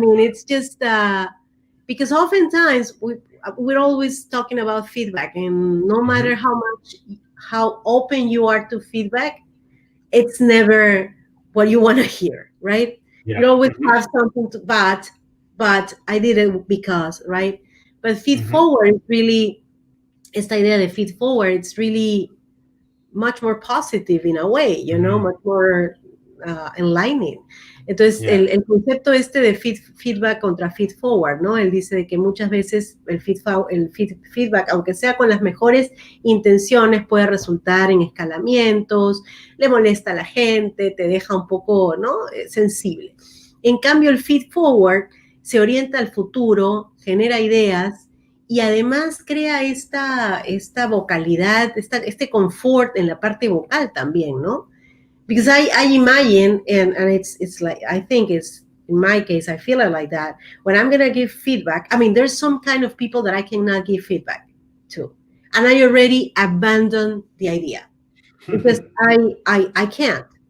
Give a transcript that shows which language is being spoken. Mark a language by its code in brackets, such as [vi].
[en] It's just because oftentimes we're always talking about feedback, and no matter how open you are to feedback, it's never what you want to hear, right? Yeah. You always have something to but I did it because, right? But feed forward is really, [es] esta idea de feed forward, [en] it's really much more positive in a way, much more enlightening. [es] Entonces, el concepto de feedback contra feed forward, ¿no? Él dice de que muchas veces el feedback, aunque sea con las mejores intenciones, puede resultar en escalamientos, le molesta a la gente, te deja un poco, ¿no? Sensible. En cambio, el feed forward se orienta al futuro, genera ideas y además crea esta vocalidad, este confort en la parte vocal también, ¿no? [en] Because I imagine, and it's like, I think it's, in my case, I feel it like that. When I'm going to give feedback, there's some kind of people that I cannot give feedback to. And I already abandon the idea because I can't.